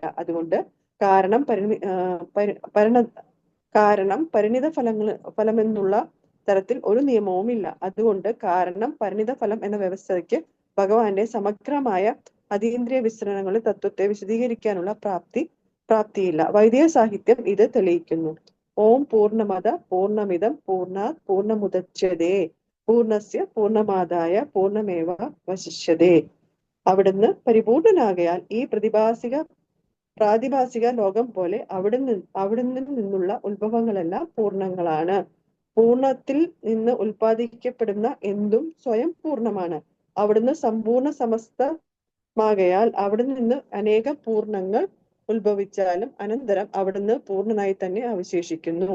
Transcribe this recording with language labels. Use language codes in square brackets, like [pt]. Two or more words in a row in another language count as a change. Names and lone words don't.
[ml] അതുകൊണ്ട് കാരണം പരിണിത ഫലമെന്നുള്ള തരത്തിൽ ഒരു നിയമവും ഇല്ല. അതുകൊണ്ട് കാരണം പരിണിത ഫലം എന്ന വ്യവസ്ഥയ്ക്ക് ഭഗവാന്റെ സമഗ്രമായ അതീന്ദ്രിയ വിസ്തരണങ്ങളുടെ തത്വത്തെ വിശദീകരിക്കാനുള്ള പ്രാപ്തിയില്ല. വൈദിക സാഹിത്യം ഇത് തെളിയിക്കുന്നു. [sa] ഓം പൂർണ്ണമദ പൂർണ്ണമിദം പൂർണ്ണാത് പൂർണ്ണമുദച്യതേ പൂർണ്ണസ്യ പൂർണ്ണമാദായ പൂർണ്ണമേവ വശിഷ്യതേ. [ml] അവിടുന്ന് പരിപൂർണനാകയാൽ ഈ പ്രാതിഭാസിക ലോകം പോലെ അവിടുന്ന് നിന്നുള്ള ഉത്ഭവങ്ങളെല്ലാം പൂർണ്ണങ്ങളാണ്. പൂർണ്ണത്തിൽ നിന്ന് ഉൽപ്പാദിക്കപ്പെടുന്ന എന്തും സ്വയം പൂർണ്ണമാണ്. അവിടുന്ന് സമ്പൂർണ്ണ സമസ്തമാകയാൽ അവിടുന്ന് നിന്ന് അനേകം പൂർണ്ണങ്ങൾ ഉത്ഭവിച്ചാലും അനന്തരം അവിടുന്ന് പൂർണ്ണനായി തന്നെ അവശേഷിക്കുന്നു.